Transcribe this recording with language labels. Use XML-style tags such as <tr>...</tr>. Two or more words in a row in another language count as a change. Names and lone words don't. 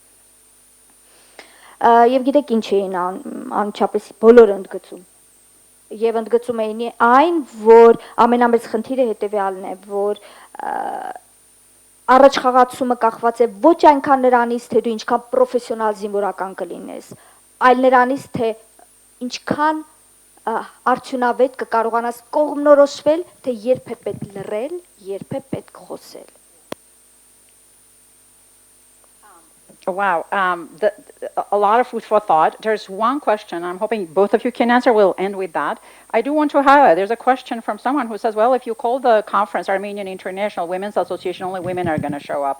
<hy>Եվ գիտեք ինչ էին անչափես բոլորը ընդգծում։ Եվ ընդգծում էին այն, որ ամենամեծ խնդիրը հետևյալն է, որ առաջխաղացումը կախված է ոչ այնքան նրանից, թե դու ինչքան պրոֆեսիոնալ զինվորական կլինես, այլ նրանից, թե ինչքան արդյունավետ կկարողանաս կողմնորոշվել, թե երբ է պետք լռել, երբ է պետք խոսել։</hy> <en>Wow, a lot of food for thought. There's one question I'm hoping both of you can answer. We'll end with that. I do want to highlight, there's a question from someone who says, well, if you call the conference Armenian International Women's Association, only women are going to show up.</en>